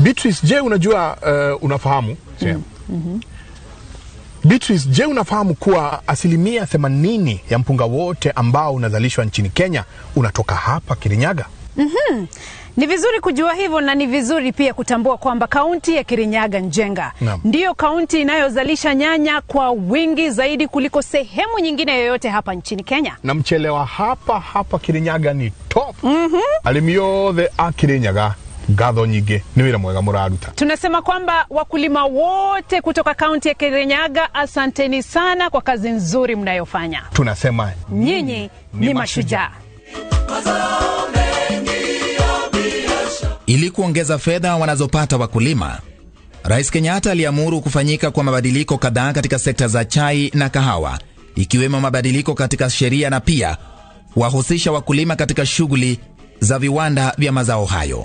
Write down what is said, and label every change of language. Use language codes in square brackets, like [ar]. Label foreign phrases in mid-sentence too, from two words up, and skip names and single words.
[sw] Beatrice, je, unajua unafahamu? Beatrice, je, unafahamu kuwa 80% ya mpunga wote ambao unazalishwa nchini Kenya unatoka hapa Kirinyaga? Ni vizuri kujua hivyo, na ni vizuri pia kutambua kwamba kaunti ya Kirinyaga Njenga ndiyo kaunti inayozalisha nyanya kwa wingi zaidi kuliko sehemu nyingine yoyote hapa nchini Kenya. Na mchele wa hapa Kirinyaga ni top. [ki] Arĩmi othe a Kirinyaga ngatho nyingĩ nĩ wĩra mwega mũraruta. [sw] Tunasema kwamba wakulima wote kutoka kaunti ya Kirinyaga, asanteni sana kwa kazi nzuri mnayofanya. Tunasema nyinyi ni mashujaa. Ili kuongeza fedha wanazopata wakulima, Rais Kenyatta aliamuru kufanyika kwa mabadiliko kadhaa katika sekta za chai na kahawa, ikiwemo mabadiliko katika sheria na pia wahusisha wakulima katika shughuli za viwanda vya mazao hayo.